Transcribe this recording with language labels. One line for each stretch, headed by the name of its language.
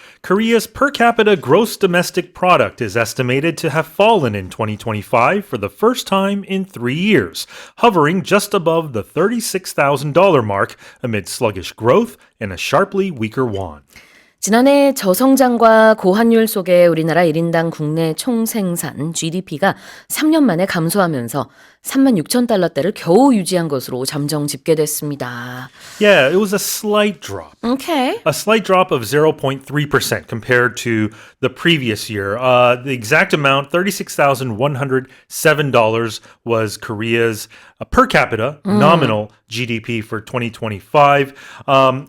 English: Korea's per capita gross domestic product is estimated to have fallen in 2025 for the first time in 3 years, hovering just above the $36,000 mark amid sluggish growth and a sharply weaker won.
Korean: 지난해 저성장과 고환율 속에 우리나라 1인당 국내 총생산 GDP가 3년 만에 감소하면서 36,000달러대를 겨우 유지한 것으로 잠정 집계됐습니다.
English: Yeah, it was a slight drop. Okay. A slight drop of 0.3% compared to the previous year. The exact amount, $36,107, was Korea's per capita nominal GDP for 2025.